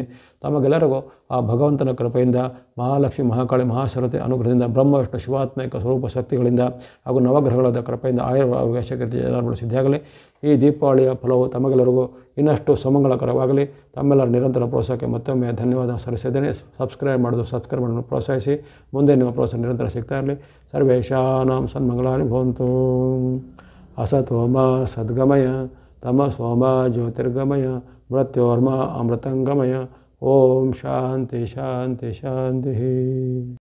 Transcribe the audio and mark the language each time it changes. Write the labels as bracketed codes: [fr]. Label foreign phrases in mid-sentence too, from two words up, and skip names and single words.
[kn] ತಮಗೆಲ್ಲರಿಗೂ ಆ ಭಗವಂತನ ಕೃಪೆಯಿಂದ, ಮಹಾಲಕ್ಷ್ಮಿ, ಮಹಾಕಾಳಿ, ಮಹಾಸರಸ್ವತಿ ಅನುಗ್ರಹದಿಂದ, ಬ್ರಹ್ಮ ವಿಷ್ಣು ಶಿವಾತ್ಮಕ ಸ್ವರೂಪ ಶಕ್ತಿಗಳಿಂದ ಹಾಗೂ ನವಗ್ರಹಗಳ ಕೃಪೆಯಿಂದ ಆಯುರ್ವೇದ ಶಕ್ತಿ ಜನರು ಸಿದ್ಧಿಯಾಗಲಿ. ಈ ದೀಪಾವಳಿಯ ಫಲವು ತಮಗೆಲ್ಲರಿಗೂ ಇನ್ನಷ್ಟು ಸುಮಂಗಳಕರವಾಗಲಿ. ತಮ್ಮೆಲ್ಲರ ನಿರಂತರ ಪ್ರೋತ್ಸಾಹಕ್ಕೆ ಮತ್ತೊಮ್ಮೆ ಧನ್ಯವಾದ ಸಲ್ಲಿಸಿದ್ದೇನೆ. ಸಬ್ಸ್ಕ್ರೈಬ್ ಮಾಡೋದು ಪ್ರೋತ್ಸಾಹಿಸಿ. ಮುಂದೆ ನಿಮ್ಮ ಪ್ರೋತ್ಸಾಹ ನಿರಂತರ ಸಿಗ್ತಾ ಇರಲಿ. [sa] ಸರ್ವೇಷಾಂ ಸನ್ಮಂಗಳಾನಿ ಭವಂತು. ಅಸತೋ ಮಾ ಸದ್ಗಮಯ, ತಮಸೋ ಮಾ ಜ್ಯೋತಿರ್ಗಮಯ, ಮೃತ್ಯೋರ್ಮಾ ಅಮೃತಂಗಮಯ. ಓಂ ಶಾಂತಿ ಶಾಂತಿ ಶಾಂತಿ.